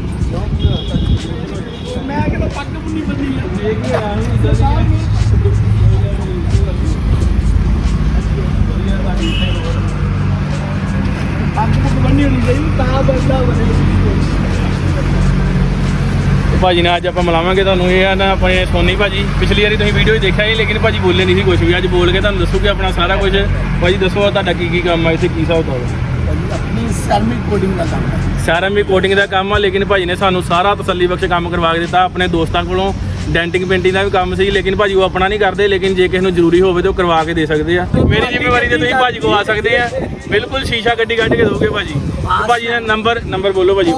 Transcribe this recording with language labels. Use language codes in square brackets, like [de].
[pa] ਮੈਂ ਕਿਹਾ ਪੱਗ ਪੁੰਨੀ ਬੰਦੀ ਦੇਖ ਕੇ ਆਇਆ ਹਾਂ ਇਦਾਂ ਦੀ ਪੱਗ ਬੰਨੀ ਹੋਣੀ ਚਾਹੀਦੀ ਤਾਂ ਬੰਦਾ ਬਣੇ। ਭਾਜੀ ਨਾਲ ਅੱਜ ਆਪਾਂ ਮਿਲਾਵਾਂਗੇ ਤੁਹਾਨੂੰ। ਇਹ ਆ ਨਾ ਆਪਣੇ ਸੋਨੀ ਭਾਜੀ, ਪਿਛਲੀ ਵਾਰੀ ਤੁਸੀਂ ਵੀਡੀਓ 'ਚ ਦੇਖਿਆ ਸੀ ਲੇਕਿਨ ਭਾਜੀ ਬੋਲੇ ਨਹੀਂ ਸੀ ਕੁਝ ਵੀ। ਅੱਜ ਬੋਲ ਕੇ ਤੁਹਾਨੂੰ ਦੱਸੂਗੇ ਆਪਣਾ ਸਾਰਾ ਕੁਝ। ਭਾਜੀ ਦੱਸੋ ਤੁਹਾਡਾ ਕੀ ਕੰਮ ਆ ਇੱਥੇ, ਕੀ ਹਿਸਾਬ ਕਿਤਾਬ ਹੈ? [hi] अपनी सैरमिक कोडिंग का काम है। [pa] ਸੈਰਾਮਿਕ ਕੋਟਿੰਗ ਦਾ ਕੰਮ ਆ, ਲੇਕਿਨ ਭਾਜੀ ਨੇ ਸਾਨੂੰ ਸਾਰਾ ਤਸੱਲੀ ਬਖਸ਼ ਕੰਮ ਕਰਵਾ ਕੇ ਦਿੱਤਾ। ਆਪਣੇ ਦੋਸਤਾਂ ਕੋਲੋਂ ਡੈਂਟਿੰਗ ਪੇਂਟਿੰਗ ਦਾ ਵੀ ਕੰਮ ਸੀ, ਲੇਕਿਨ ਭਾਜੀ ਉਹ ਆਪਣਾ ਨਹੀਂ ਕਰਦੇ। ਲੇਕਿਨ ਜੇ ਕਿਸੇ ਨੂੰ ਜ਼ਰੂਰੀ ਹੋਵੇ ਤਾਂ ਉਹ ਕਰਵਾ ਕੇ ਦੇ ਸਕਦੇ ਆ। ਮੇਰੀ ਜ਼ਿੰਮੇਵਾਰੀ ਤੇ ਤੁਸੀਂ ਭਾਜੀ ਕੋਲ ਆ ਸਕਦੇ ਆ, ਬਿਲਕੁਲ ਸ਼ੀਸ਼ਾ ਗੱਡੀ ਕੱਢ ਕੇ ਦੋਗੇ ਭਾਜੀ। ਭਾਜੀ ਨੇ ਨੰਬਰ ਬੋਲੋ ਭਾਜੀ।